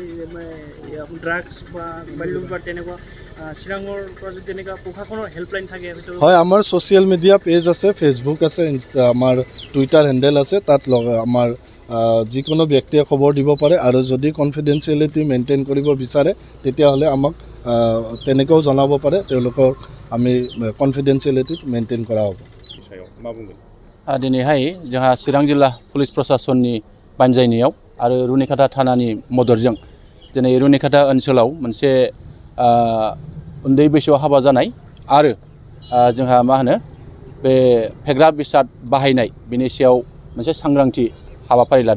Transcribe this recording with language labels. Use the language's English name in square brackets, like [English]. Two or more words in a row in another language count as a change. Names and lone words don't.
[Assamese] ড্ৰাগছ বা বাল্য বিবাহ তেনেকুৱা চিৰাঙৰ পৰা যদি তেনেকুৱা প্ৰশাসনৰ হেল্পলাইন থাকে? হয়, আমাৰ [English] social media page [Assamese] আছে, ফেচবুক আছে, আমাৰ [English] Twitter handle [Assamese] আছে। তাত আমাৰ যিকোনো ব্যক্তিয়ে খবৰ দিব পাৰে আৰু যদি [English] confidentiality maintain [Assamese] কৰিব বিচাৰে তেতিয়াহ'লে আমাক তেনেকৈও জনাব পাৰে। তেওঁলোকৰ আমি [English] confidentiality maintain [Assamese] करा [Bodo] दिनैहाय जोंहा चिरां जिल्ला पुलिस प्रशासननि बानजायनायाव आरो रुनिकाटा थानानि मददजों दिनै रुनिकाटा ओनसोलाव मोनसे उन्दै बैसोआव हाबा जानाय आरो जोंहा मा होनो बे फेग्रा बेसाद बाहायनाय बेनि सायाव मोनसे सांग्रांथि हाबाफारि लादों।